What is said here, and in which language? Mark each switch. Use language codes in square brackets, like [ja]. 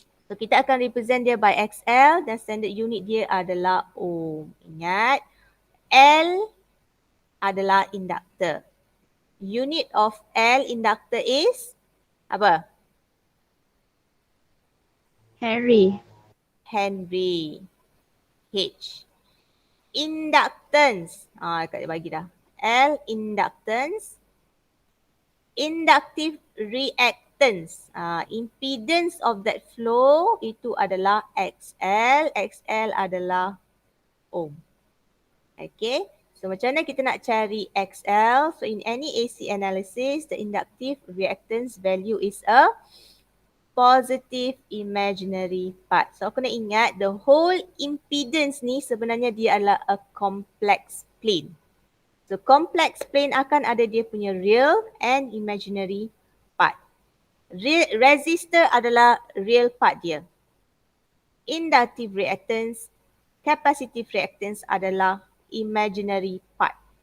[ms] So kita akan represent dia by XL dan standard unit dia adalah ohm. Ingat, L adalah inductor. [en] Unit of L inductor is [ms] apa? [en] Henry. [ms] Henry. H. Inductance. Dekat dia bagi dah. [en] L inductance. Inductive reactance. Impedance of that flow [ms] itu adalah XL. XL adalah ohm. Okay. So macam mana kita nak cari XL? [en] So in any AC analysis, the inductive reactance value is a positive imaginary part. [ms] So aku nak ingat [en] the whole impedance [ms] ni sebenarnya dia adalah [en] a complex plane. [ms] So complex plane akan ada dia punya [en] real and imaginary part. [ms] Resistor adalah real part dia. Inductive reactance, capacitive reactance adalah imaginary part.